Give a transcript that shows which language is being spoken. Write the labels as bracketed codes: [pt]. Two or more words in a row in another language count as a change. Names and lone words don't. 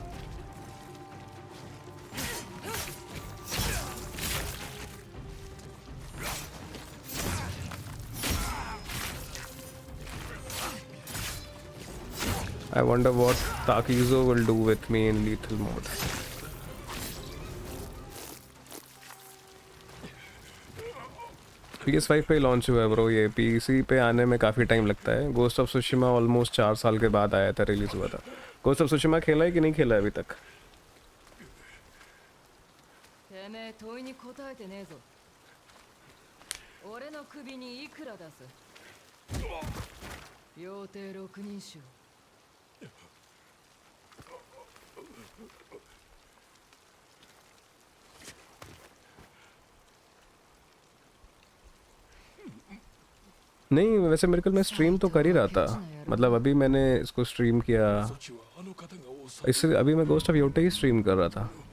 [en] I wonder what Takizo will do with me in lethal mode. [hi] PS5 पे लॉन्च हुआ है ब्रो, ये पीसी पे आने में काफ़ी टाइम लगता है. गोस्ट ऑफ सुशिमा ऑलमोस्ट 4 साल के बाद आया था, रिलीज हुआ था. गोस्ट ऑफ सुशिमा खेला है कि नहीं खेला है अभी तक? [ja] てめえ問いに答えてねえぞ。俺の首にいくら出す？妖帝六人衆。 [hi] नहीं, वैसे मेरे को मैं स्ट्रीम तो कर ही रहा था. मतलब अभी मैंने इसको स्ट्रीम किया. इससे अभी मैं गोस्ट ऑफ योटे ही स्ट्रीम कर रहा था.